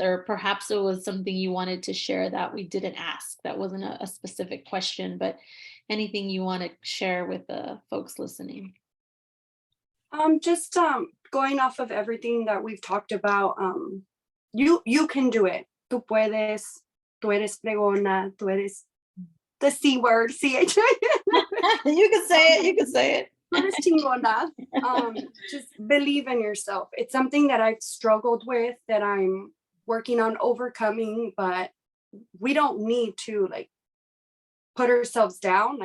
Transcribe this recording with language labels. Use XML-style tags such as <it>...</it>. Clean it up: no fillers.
<en>Or perhaps it was something you wanted to share that we didn't ask. That wasn't a specific question, but anything you want to share with the folks listening? just going off of everything that we've talked about, you can do it.</en> <es>Tú puedes, tú eres fregona, tú eres</es> <en>the C word, CH. You can say it. You can say it.</en> <es>Tú eres chingona.</es> <en>Just believe in yourself. It's something that I've struggled with, that I'm working on overcoming, but we don't need to like put ourselves down.</en>